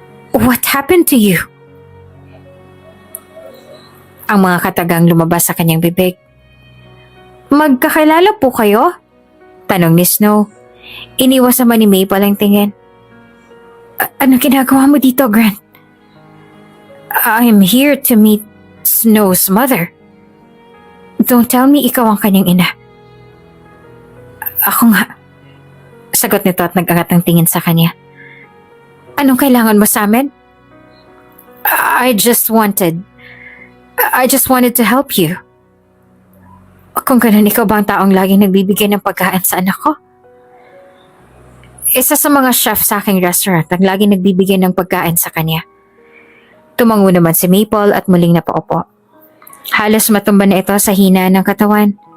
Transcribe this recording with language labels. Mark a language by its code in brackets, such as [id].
[en] What happened to you? [tl] Ang mga katagang lumabas sa kanyang bibig. Magkakilala po kayo? Tanong ni Snow. Iniwas naman ni Maple ang tingin. Ano ginagawa mo dito, Grant? [en] I'm here to meet Snow's mother. Don't tell me [tl] ikaw ang kanyang ina. Ako nga. Sagot nito at nag-angat ng tingin sa kanya. Anong kailangan mo sa amin? [en] I just wanted to help you. [tl] Kung ganun, ikaw ba ang taong laging nagbibigay ng pagkain sa anak ko? Isa sa mga chef sa aking restaurant ang laging nagbibigay ng pagkain sa kanya. Tumango naman si Maple at muling napaupo. Halos matumba na ito sa hina ng katawan.